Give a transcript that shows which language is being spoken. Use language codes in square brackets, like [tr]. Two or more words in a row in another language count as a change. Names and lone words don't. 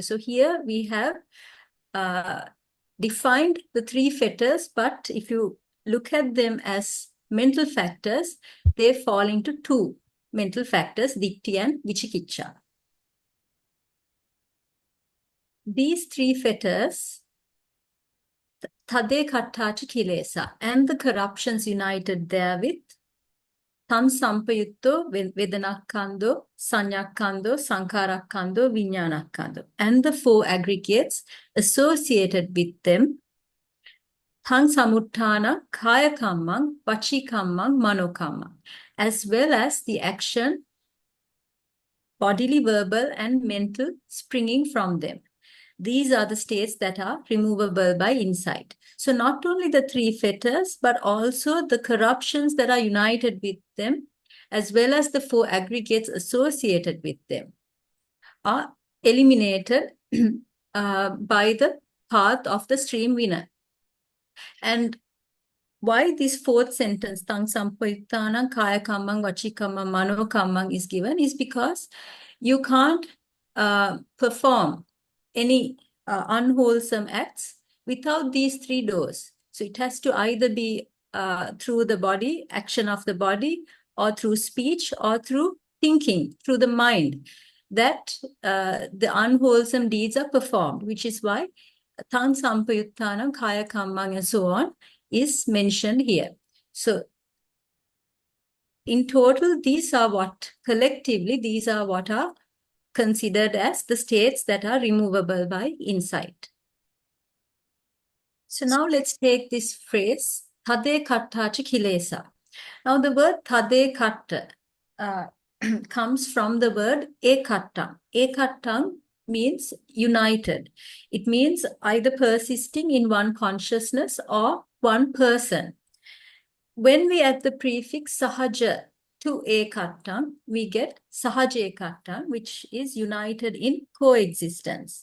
[en] So here we have defined the 3 fetters, but if you look at them as mental factors, they fall into 2 mental factors, Ditti and Vicikicca. These 3 fetters, [pi] Tade Kattacha Kilesa, [en] and the corruptions united therewith, [pi] Tan sampayutto vedanakkhando, sanyakkhando, sankarakkkhando, vijñānakkkhando. [en] And the four aggregates associated with them, [pi] Tang samuttana, kaya kammang, vaci kammang, mano kammang, [en] as well as the action, bodily, verbal, and mental springing from them. These are the states that are removable by insight. So not only the three fetters, but also the corruptions that are united with them, as well as the four aggregates associated with them, are eliminated by the path of the stream winner. And why this fourth sentence, [pi] Tang sampayuttanam kaya kammang, vaci kammang, mano kammang, [en] is given is because you can't perform any unwholesome acts without these three doors. So it has to either be through the body, action of the body, or through speech, or through thinking, through the mind, that the unwholesome deeds are performed, which is why [pi] Tang sampayuttanam, kaya kammang, [en] and so on is mentioned here. So in total, these are what, collectively, these are what are considered as the states that are removable by insight. So now let's take this phrase, [pi] thade kattacha kilesa. [en] Now the word [pi] thade katta [en] comes from the word ekattam. Ekattam means united. It means either persisting in one consciousness or one person. When we add the prefix sahaja to ekattam, we get [pi] sahaja ekattam, [en] which is united in coexistence.